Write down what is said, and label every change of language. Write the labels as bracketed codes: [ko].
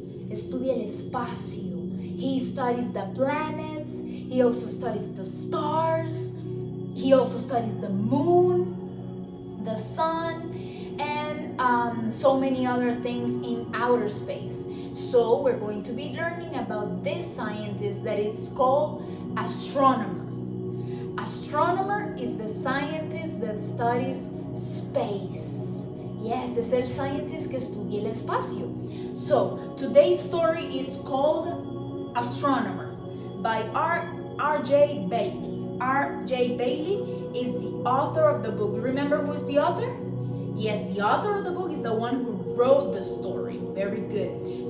[es] Estudia el espacio. [en] He studies the planets, he also studies the stars, he also studies the moon, the sun, and so many other things in outer space. So we're going to be learning about this scientist that is called Astronomer. Astronomer is the scientist that studies space. [es] Yes, es el scientist que estudia el espacio. [en] So today's story is called Astronomer by R.J. Bailey. R.J. Bailey is the author of the book. Remember who's the author? Yes, the author of the book is the one who wrote the story. Very good.